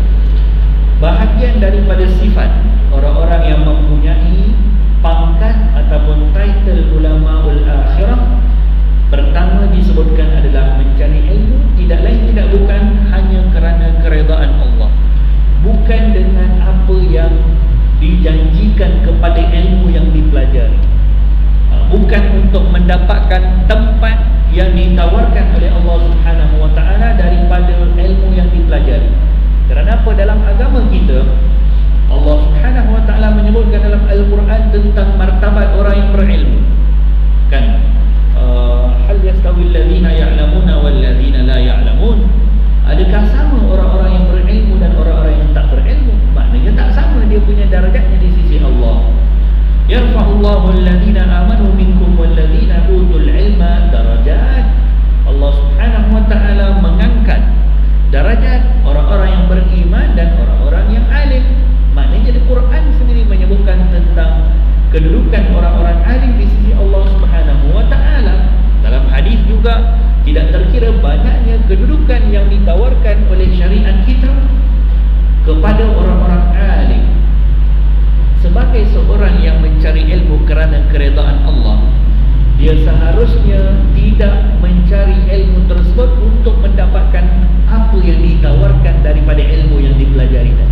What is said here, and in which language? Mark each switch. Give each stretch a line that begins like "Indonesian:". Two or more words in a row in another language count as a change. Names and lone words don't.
Malay: Bahagian daripada sifat orang-orang yang mempunyai pangkat ataupun title
Arabic: علماء الآخرة,
Malay: pertama disebutkan adalah mencari ilmu, tidak lain tidak bukan hanya kerana keredaan Allah, bukan dengan apa yang dijanjikan kepada ilmu yang dipelajari, bukan untuk mendapatkan tempat yang ditawarkan oleh Allah
Arabic: سبحانه وتعالى
Malay: daripada ilmu yang dipelajari. Kerana apa? Dalam agama kita, Allah
Arabic: سبحانه وتعالى
Malay: menyebutkan dalam Al-Quran tentang martabat orang yang berilmu. Kan?
Arabic: هل يستوي الذين يعلمون والذين لا يعلمون?
Malay: Adakah sama orang-orang yang berilmu dan orang-orang yang tak berilmu? Maknanya tak sama dia punya darjatnya di sisi Allah.
Arabic: يرفع الله الذين آمنوا منكم والذين أوتوا العلم درجات.
Malay: Allah
Arabic: سبحانه وتعالى
Malay: mengangkat darajat orang-orang yang beriman dan orang-orang yang alim. Maknanya di Quran sendiri menyebutkan tentang kedudukan orang-orang alim di sisi Allah
Arabic: سبحانه وتعالى.
Malay: Dalam hadis juga tidak terkira banyaknya kedudukan yang ditawarkan oleh syariat kita kepada orang-orang alim. Sebagai seorang yang mencari ilmu kerana keredaan Allah, dia seharusnya tidak mencari ilmu tersebut untuk mendapatkan apa yang ditawarkan daripada ilmu yang dipelajari tadi.